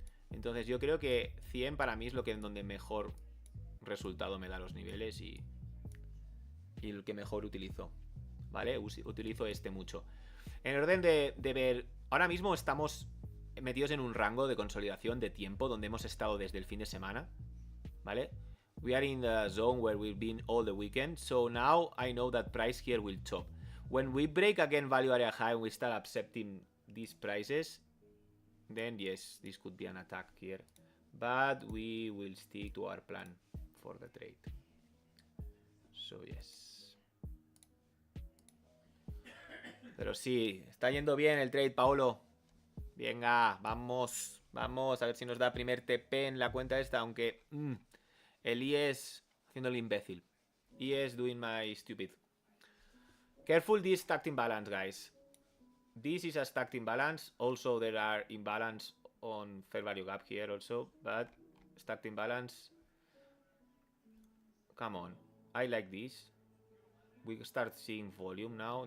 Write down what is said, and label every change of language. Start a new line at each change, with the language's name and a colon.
Spanish: Entonces yo creo que 100 para mí es lo que en donde mejor resultado me da los niveles y el que mejor utilizo, ¿vale? Utilizo este mucho. En orden de ver, ahora mismo estamos metidos en un rango de consolidación de tiempo donde hemos estado desde el fin de semana, ¿vale?
English: We are in the zone where we've been all the weekend, so now I know that price here will top. When we break again value area high and we start accepting these prices, then yes, this could be an attack here. But we will stick to our plan for the trade. So yes.
Spanish: Pero sí, está yendo bien el trade, Paolo. Venga, vamos. Vamos a ver si nos da primer TP en la cuenta esta, aunque el IS haciendo el imbécil.
English: IS doing my stupid. Careful this stacked imbalance, guys. This is a stacked imbalance. Also, there are imbalance on fair value gap here also, but stacked imbalance. Come on, I like this. We start seeing volume now.